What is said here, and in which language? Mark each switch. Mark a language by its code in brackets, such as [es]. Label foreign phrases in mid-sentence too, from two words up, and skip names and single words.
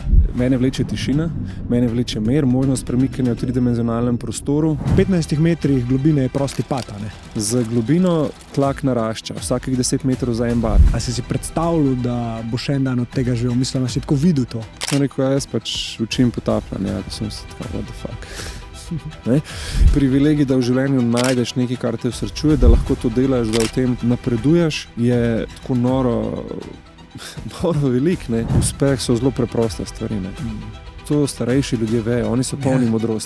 [sl] Mene vleče tišina, mene vleče mir, možnost premikanja v tridimenzionalnem prostoru. V 15 metrih globine je prosti pad, a ne? Z globino tlak narašča, vsakih 10 metrov za en bar. A si predstavljal, da boš en dan od tega živel? Mislim, da si tako videl to. Sem rekel, jaz učim potapljanje, da sem se tako, [en] what the fuck. [sl] Ne? Privilegij, da v življenju najdeš nekaj, kar te usrečuje, da lahko to delaš, da v tem napreduješ, je tako noro velik. Ne? Uspeh so zelo preproste stvari. Ne? To starejši ljudje vejo, oni so polni modrosti.